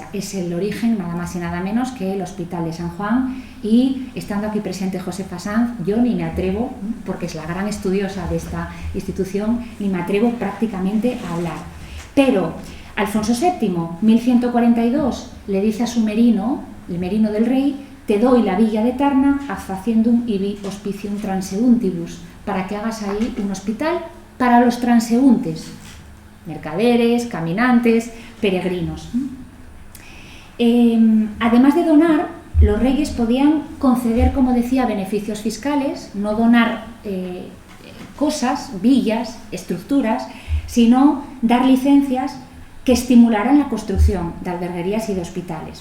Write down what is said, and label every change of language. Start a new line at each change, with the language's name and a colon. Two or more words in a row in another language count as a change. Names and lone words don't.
Spanish: Es el origen, nada más y nada menos, que el Hospital de San Juan, y estando aquí presente Josefa Sanz, yo ni me atrevo, porque es la gran estudiosa de esta institución, ni me atrevo prácticamente a hablar. Pero Alfonso VII, 1142, le dice a su merino, el merino del rey: te doy la villa de Tarna,
Latin: faciendum ibi hospicium transeuntibus,
Spanish: para que hagas ahí un hospital para los transeúntes, mercaderes, caminantes, peregrinos. Además de donar, los reyes podían conceder, como decía, beneficios fiscales, no donar cosas, villas, estructuras, sino dar licencias que estimularan la construcción de alberguerías y de hospitales.